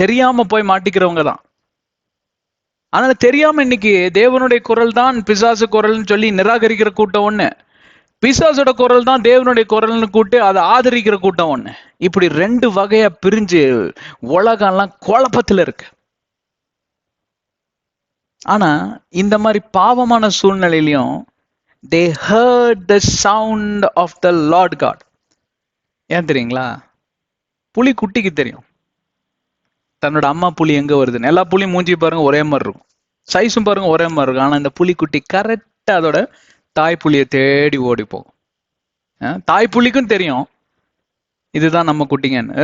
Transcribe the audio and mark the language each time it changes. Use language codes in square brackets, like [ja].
[ta] தெரியாம போய் மாட்டிக்கிறவங்க தான். அதனால தெரியாம இன்னைக்கு தேவனுடைய குரல் தான் பிசாசு குரல்னு சொல்லி நிராகரிக்கிற கூட்டம் ஒண்ணு, பிசாசோட குரல் தான் தேவனுடைய குரல்னு கூட்டு அதை ஆதரிக்கிற கூட்டம் ஒண்ணு. இப்படி 2 வகையா பிரிஞ்சு உலகம்லாம் குழப்பத்துல இருக்கு. ஆனா இந்த மாதிரி பாவமான சூழ்நிலையிலையும் [en] they heard the sound of the Lord God. [ta] ஏன் தெரியுங்களா? புலி குட்டிக்கு தெரியும் தன்னோட அம்மா புலி எங்க வருதுன்னு. எல்லா புலியும் மூஞ்சி பாருங்க ஒரே மாதிரி இருக்கும், சைஸும் பாருங்க ஒரே மாதிரி இருக்கும். ஆனா இந்த புலிக்குட்டி கரெக்டா அதோட தாய் புலியை தேடி ஓடி போகும். தாய் புலிக்கும் தெரியும் இதுதான் நம்ம குட்டிங்கன்னு.